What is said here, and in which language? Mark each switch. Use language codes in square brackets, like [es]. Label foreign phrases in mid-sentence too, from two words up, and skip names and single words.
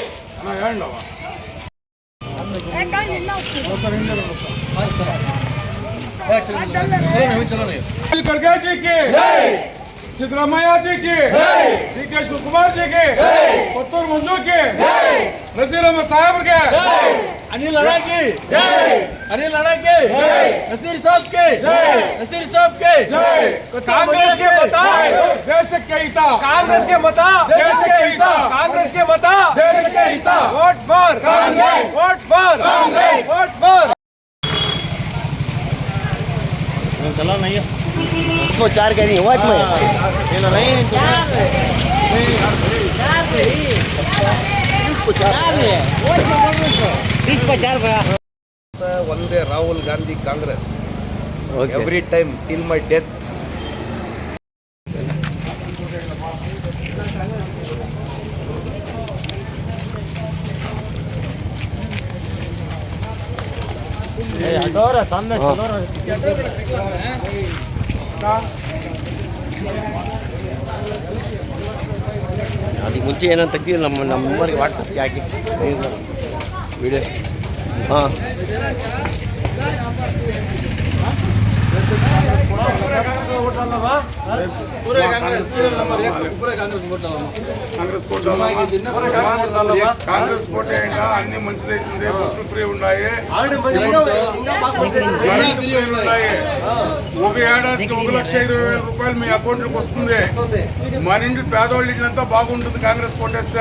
[hi] खड़गे जी की, सिद्धरामैया जी की, डी.के. शिवकुमार जी की, कोत्तूर मंजू की, नसीर अहमद साहब के, अनिल लड़ाकी जय, अनिल लड़ाकी जय, नसीर साहब के जय, नसीर साहब के जय, कांग्रेस के मता [kn] ದೇಶಕ್ಕೆ ಹಿತ, [hi] कांग्रेस के मता देश के हित, कांग्रेस के मता [kn] ದೇಶಕ್ಕೆ ಹಿತ, [en] vote for कांग्रेस, vote for कांग्रेस, vote for. [hi] चला नहीं है उसको चार कह रही हुआ नहीं [kn] ಒಂದೇ ರಾಹುಲ್ ಗಾಂಧಿ ಕಾಂಗ್ರೆಸ್ [en] every time till my death. [hi] सामने चलो [kn] ಅದಕ್ಕೆ ಮುಂಚೆ ಏನಂತ ತೆಗ್ದು ನಮ್ಮ ನಂಬರ್ಗೆ ವಾಟ್ಸಪ್ಗೆ ಹಾಕಿ ವಿಡಿಯೋ ಹಾಂ [hi] पूरे कांग्रेस नंबर 1 पूरे कांग्रेस वोट डालो [te] కాంగ్రెస్ కోటే అయినా అన్ని మంచిదైతుంది, బస్సులు ఫ్రీ ఉన్నాయి, ఒక ఏడాదికి 1,20,000 రూపాయలు మీ అకౌంట్లోకి వస్తుంది. మన ఇంటి పేదవాళ్ళ ఇంట్లో బాగుంటుంది కాంగ్రెస్ కోటేస్తే.